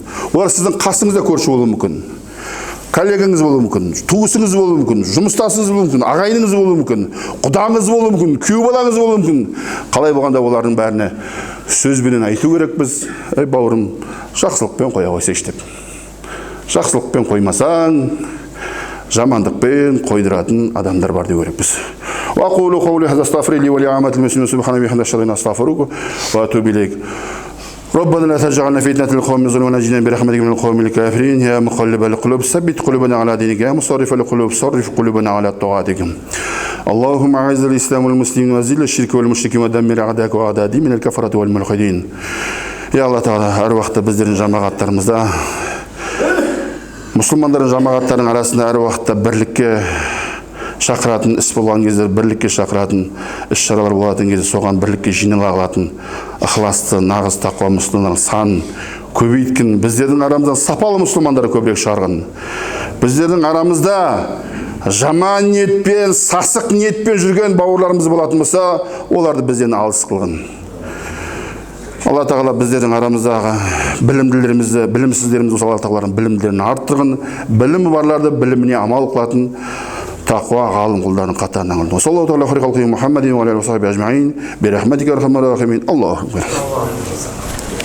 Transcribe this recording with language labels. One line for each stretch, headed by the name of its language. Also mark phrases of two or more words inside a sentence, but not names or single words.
Kazakh: Олар сіздің қасыңызда көрші болуы мүмкін. Коллегаңыз болуы мүмкін, туысыңыз болуы мүмкін, жұмыстасыңыз болуы мүмкін, ағайыныңыз болуы мүмкін, құдаңыз болуы мүмкін, күйеу балаңыз болуы мүмкін. Қалай болғанда олардың бәріне сөзбенен айту керекпіз. Ей бауырым, жақсылықпен қоя қойсайшы деп. Жақсылықпен қоймасаң, жамандықпен қойдыратын адамдар бар деу керекпіз.
Arabic: وأقول قولي هذا أستغفر لي ولعامة المسلمين سبحانك وبحمدك أشهد أستغفرك وأتوب إليك. ربنا لا تجعلنا فتنة للقوم الظالمين ونجنا برحمتك من القوم الكافرين يا مقلب القلوب ثبت قلوبنا على دينك يا مصرف القلوب صرف قلوبنا على طاعتك اللهم أعز الإسلام والمسلمين وذل الشرك والمشركين ودمر أعداءك وأعداء الدين من الكفرة والملحدين يا الله تعالى
Kazakh: әр уақытта біздердің жамағаттарымызда мұсылмандардың жамағаттарының арасында әр уақытта бірлікке шақыратын іс болған кезде, бірлікке шақыратын іс шаралар болатын кезде соған бірлікке жинала алатын ықыласты, нағыз тақуа мұсылмандардың санын көбейткін. Біздердің арамыздан сапалы мұсылмандар көбірек шығарған. Біздердің арамызда жаман ниетпен, сасық ниетпен жүрген бауырларымыз болатын болса, оларды бізден алыс қылған. Алла тағала біздердің арамыздағы білімділерімізді, білімсіздерімізді осы Алла тағаланың білімділерін арттырғын, білімі барларды біліміне амал қылатын тақуа ғалым құлдарының қатарынан қылды.
Arabic: صلى الله عليه وسلم محمد وعليه وصحبه أجمعين. برحمتك أرحم الراحمين. الله أكبر.